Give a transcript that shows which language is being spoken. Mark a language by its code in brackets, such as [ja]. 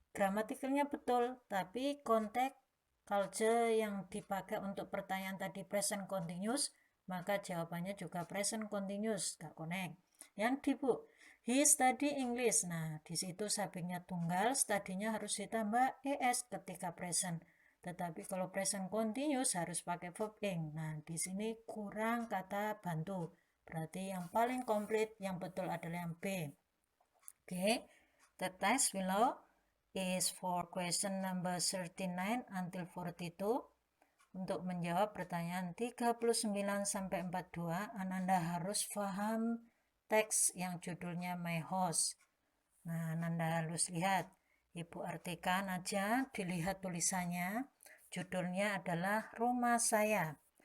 [id] Gramatikalnya betul, tapi konteks culture yang dipakai untuk pertanyaan tadi present continuous, maka jawabannya juga present continuous, nggak connect. Yang D, Bu, [en] he study English. [id] Nah, di situ subjeknya tunggal, studinya harus ditambah es ketika present. Tetapi kalau present continuous harus pakai verb ing. Nah, di sini kurang kata bantu. Berarti yang paling komplit, yang betul adalah yang B. [en] Okay, the text below is for question number 39 until 42. [id] Untuk menjawab pertanyaan 39 sampai 42, Ananda harus paham teks yang judulnya My House. Nah, Ananda harus lihat. Ibu artikan aja, dilihat tulisannya. Judulnya adalah Rumah Saya.